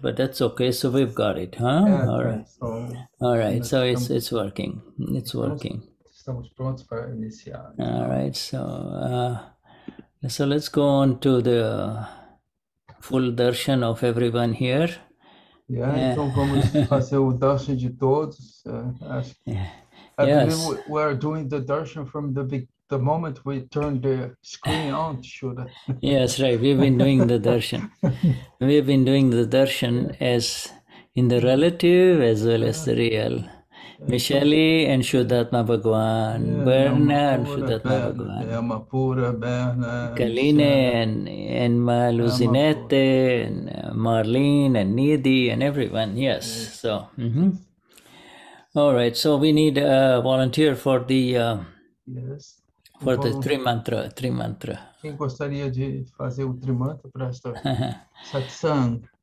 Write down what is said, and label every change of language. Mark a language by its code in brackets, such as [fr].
[en] But that's okay. So we've got it, huh? All right. All right. So it's working. It's working. [pt] Estamos prontos para iniciar. [en] All right. So let's go on to the full darshan of everyone here. [pt] Então vamos fazer o darshan de todos. [en] I believe we are doing the darshan from the moment we turn the screen on, Shuddha. Yes, right. We've been doing the darshan. We've been doing the darshan as in the relative as well as the real. Michelle and Shuddhatma Bhagwan, Berna and Shuddhatma Bhagwan, Kaline and Luzinette and Marlene and Nidhi and everyone. Yes. So, all right. So we need a volunteer for the for the Trimantra. [pt] Quem gostaria de fazer o Trimantra para esta satsang?